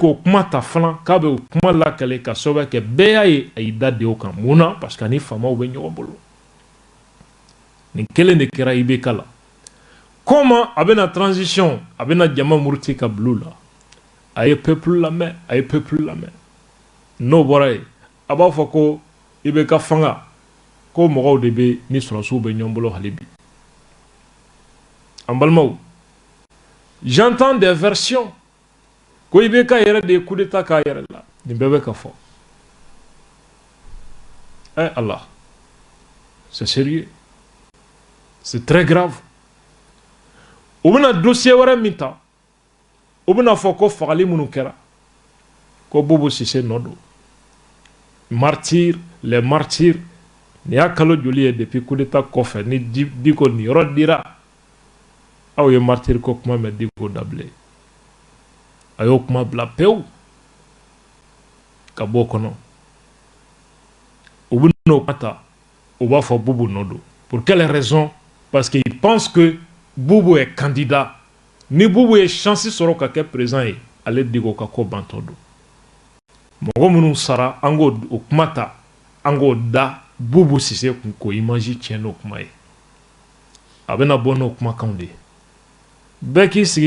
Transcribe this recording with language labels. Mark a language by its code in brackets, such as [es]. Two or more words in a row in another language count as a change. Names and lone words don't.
[bm] k'o kuma ta fana k'a bɛ o kuma lakale ka sababu kɛ bɛɛ y'a ye a y'i da den o kan mun na [fr] parce que [bm] ani faamaw bɛ ɲɔgɔn bolo nin kelen de kɛra IBK la comment a bɛ na transition a bɛ na jama muruti ka bila u la a ye peuple lamɛn a ye peuple lamɛn n'o bɔra yen a b'a fɔ ko IBK fanga ko mɔgɔw de bɛ ni sɔrɔsiw bɛ ɲɔgɔn bolo hali bi en balimaw [fr] j'entends des versions [bm] ko IBK yɛrɛ de ye [fr] coup d'état [bm] k'a yɛrɛ la nin bɛɛ bɛ ka fɔ [fr] eh Allah c'est sérieux c'est très grave [bm] u bɛna dossier wɛrɛ min ta u bɛna fɔ ko fagali minnu kɛra ko Bobo Cissé nɔ don [fr] martyrs les martyrs [bm] nin y'a kalo joli ye [fr] depuis coup d'état [bm] kɔfɛ ni Diko nin yɔrɔ dira aw ye martyr ko kuma mɛn Diko dabile a y'o kuma bila pewu ka bɔ o kɔnɔ u bɛ n'o kuma ta u b'a fɔ Bobo nɔ don [fr] pour quelle raison parce qu'ils pensent que Bobo est candidat [bm] ni Bobo ye chance sɔrɔ ka kɛ président ye ale Diko ka ko bantɔ don mɔgɔ minnu sara an k'o o kuma ta an k'o da Bobo Cissé kun k'o image tiɲɛ n'o kuma ye a bɛna bɔ n'o kumakanw de ye bɛɛ k'i sigi